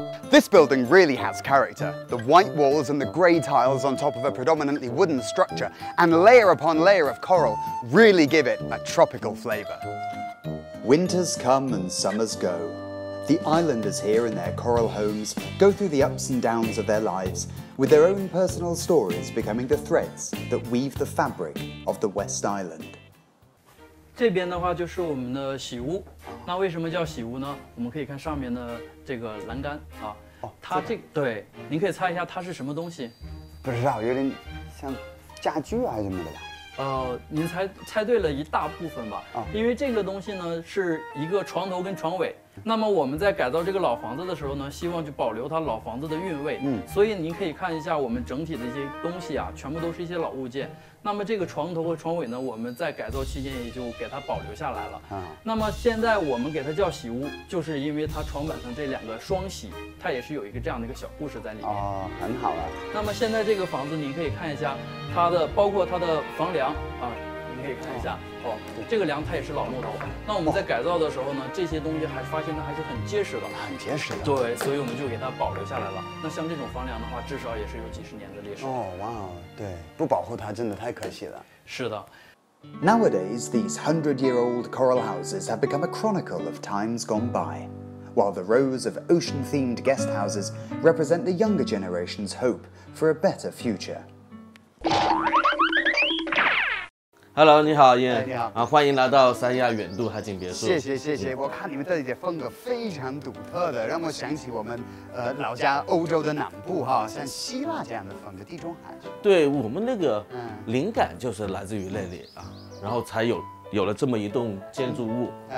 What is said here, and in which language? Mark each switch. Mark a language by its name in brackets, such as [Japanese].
[English] This building really has character. The white walls and the grey tiles on top of a predominantly wooden structure and layer upon layer of coral really give it a tropical flavour. Winters come and summers go. The islanders here in their coral homes go through the ups and downs of their lives, with their own personal stories becoming the threads that weave the fabric of the West Island. [Chinese] 这边的话就是我们的洗屋，那为什么叫洗屋呢？我们可以看上面的这个栏杆啊，它对，您可以猜一下它是什么东西？不知道，有点像家具还是什么的吧？您猜对了一大部分吧，因为这个东西呢是一个床头跟床尾。那么我们在改造这个老房子的时候呢，希望就保留它老房子的韵味。所以您可以看一下我们整体的一些东西啊，全部都是一些老物件。那么这个床头和床尾呢，我们在改造期间也就给它保留下来了。那么现在我们给它叫洗屋，就是因为它床板上这两个双喜，它也是有一个这样的一个小故事在里面。哦，很好啊。那么现在这个房子您可以看一下它的，包括它的房梁啊。你可以看一下这个梁它也是老木头。那我们在改造的时候呢，这些东西发现它还是很结实的，很结实的。对，所以我们就给它保留下来了。那像这种房梁的话，至少也是有几十年的历史。哦，哇，对，不保护它真的太可惜了。是的。 [English] Nowadays, these 100-year-old coral houses have become a chronicle of times gone by, while the rows of ocean-themed guest houses represent the younger generation's hope for a better future. [Chinese] Hello， 你好，燕。你好。欢迎来到三亚远渡海景别墅。谢谢。我看你们这里的风格非常独特的，让我想起我们老家欧洲的南部哈，像希腊这样的风格，地中海。对，我们那个灵感就是来自于那里啊，然后才有了这么一栋建筑物。